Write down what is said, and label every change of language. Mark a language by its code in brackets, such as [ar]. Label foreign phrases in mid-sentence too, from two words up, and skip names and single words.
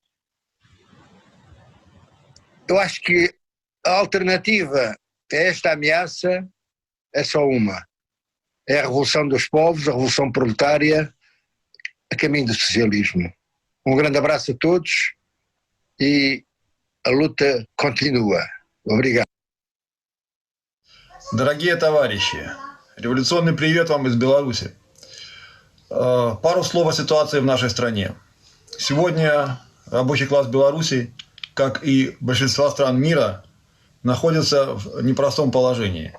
[pt] Eu acho que a alternativa a esta ameaça é só uma. É a revolução dos povos, a revolução proletária, a caminho do socialismo. Um grande abraço a todos e a luta continua. Obrigado. [ru] Дорогие товарищи, революционный привет вам из Беларуси. Пару слов о ситуации в нашей стране. Сегодня рабочий класс Беларуси, как и большинства стран мира, находится в непростом положении.